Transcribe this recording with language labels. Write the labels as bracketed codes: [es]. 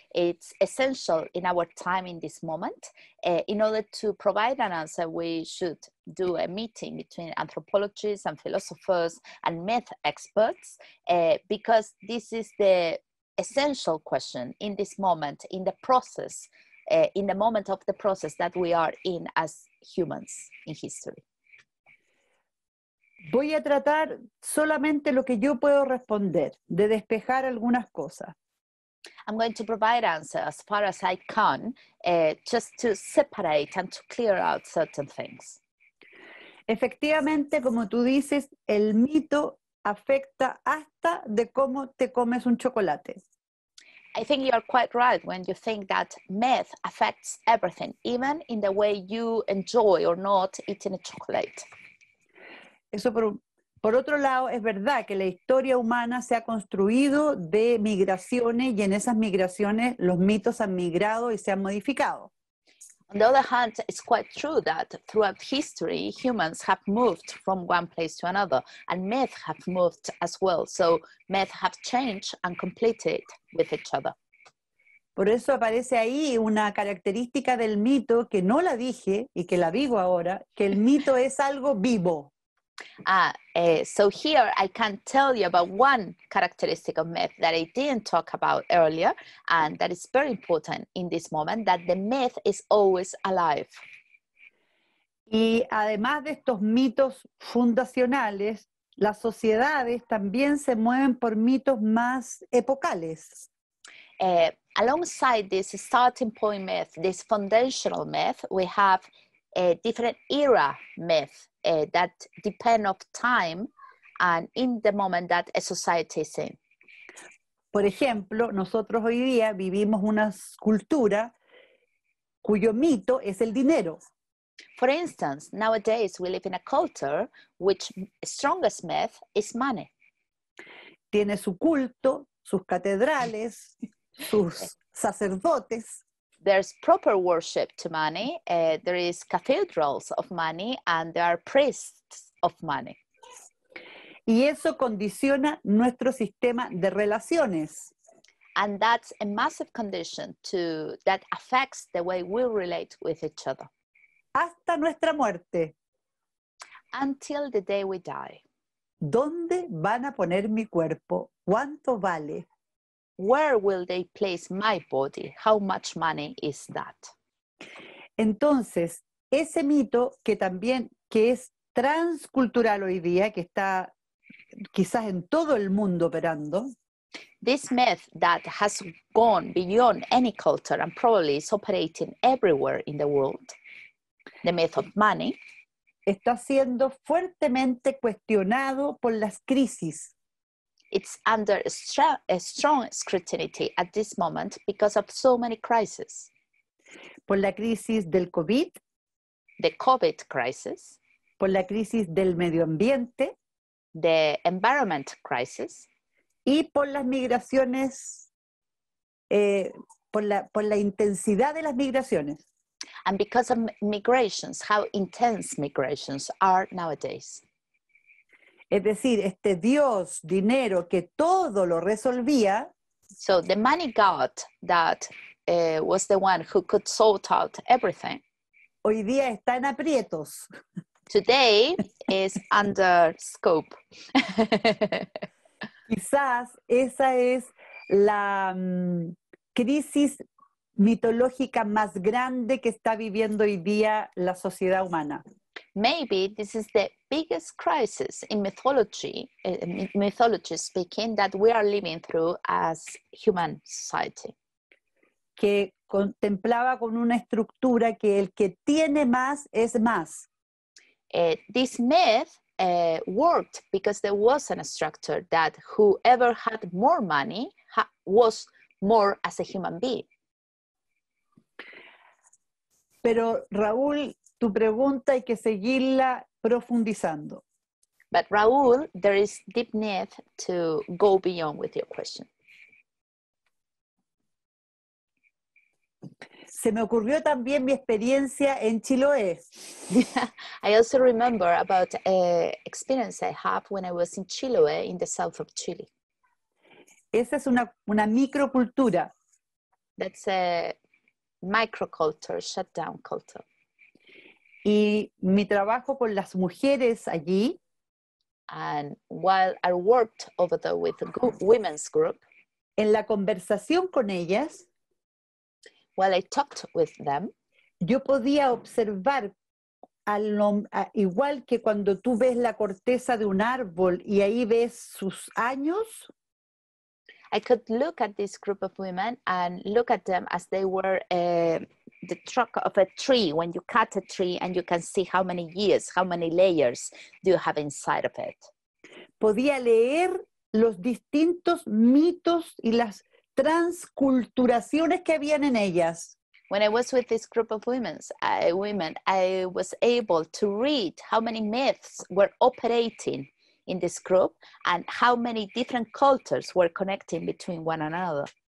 [en] It's essential in our time in this moment. In order to provide an answer, we should do a meeting between anthropologists and philosophers and myth experts, because this is the essential question in this moment, in the process, in the moment of the process that we are in as humans in history. [es] Voy a tratar solamente lo que yo puedo responder, de despejar algunas cosas. [en] I'm going to provide answers as far as I can, just to separate and to clear out certain things. [es] Efectivamente, como tú dices, el mito afecta hasta de cómo te comes un chocolate. [en] I think you are quite right when you think that myth affects everything, even in the way you enjoy or not eating a chocolate. [es] Eso por otro lado, es verdad que la historia humana se ha construido de migraciones y en esas migraciones los mitos han migrado y se han modificado. [en] On the other hand, it's quite true that throughout history, humans have moved from one place to another, and myths have moved as well. So myths have changed and completed with each other. [es] Por eso aparece ahí una característica del mito que no la dije y que la digo ahora, que el mito es algo vivo. [en] So here I can tell you about one characteristic of myth that I didn't talk about earlier, and that is very important in this moment, that the myth is always alive. [es] Y además de estos mitos fundacionales, las sociedades también se mueven por mitos más epocales. [en] Alongside this starting point myth, this foundational myth, we have a different era myth that depend of time and in the moment that a society is in. [es] Por ejemplo, nosotros hoy día vivimos una cultura cuyo mito es el dinero. [en] For instance, nowadays we live in a culture which strongest myth is money. [es] Tiene su culto, sus catedrales, sus sacerdotes. [en] There's proper worship to money, there is cathedrals of money, and there are priests of money. [es] Y eso condiciona nuestro sistema de relaciones. [en] And that's a massive condition that affects the way we relate with each other. [es] Hasta nuestra muerte. [en] Until the day we die. [es] ¿Dónde van a poner mi cuerpo? ¿Cuánto vale? [en] Where will they place my body? How much money is that? [es] Entonces, ese mito que también que es transcultural hoy día, que está quizás en todo el mundo operando. [en] This myth that has gone beyond any culture and probably is operating everywhere in the world, the myth of money. [es] está siendo fuertemente cuestionado por las crisis. [en] It's under a strong scrutiny at this moment because of so many crises. [es] Por la crisis del COVID, [en] The COVID crisis, [es] por la crisis del medio ambiente [en] the environment crisis, [es] y por las migraciones, por la intensidad de las migraciones. [en] and because of migrations, how intense migrations are nowadays. [es] Es decir, este Dios, dinero, que todo lo resolvía, [en] So the money god that was the one who could sort out everything, [es] hoy día está en aprietos. [en] today is under scope. [es] Quizás esa es la crisis mitológica más grande que está viviendo hoy día la sociedad humana. [en] Maybe this is the biggest crisis in mythology, mythology speaking, that we are living through as human society. [es] Que contemplaba con una estructura que el que tiene más es más. [en] This myth worked because there was a structure that whoever had more money was more as a human being. [es] Pero Raúl, tu pregunta hay que seguirla profundizando. [en] But Raúl, there is deep need to go beyond with your question. [es] Se me ocurrió también mi experiencia en Chiloé. [en] I also remember about an experience I had when I was in Chiloé, in the south of Chile. [es] Esa es una microcultura. [en] That's a microculture, shutdown culture. [es] Y mi trabajo con las mujeres allí [en] And while I worked over there with a women's group, en la conversación con ellas, while I talked with them, [es] yo podía observar, igual que cuando tú ves la corteza de un árbol y ahí ves sus años, [en] I could look at this group of women and look at them as they were the trunk of a tree. When you cut a tree and you can see how many years, how many layers do you have inside of it. [es] podía leer los distintos mitos y las transculturaciones que habían en ellas. [en] When I was with this group of women, I was able to read how many myths were operating in this group and how many different cultures were connecting between one another.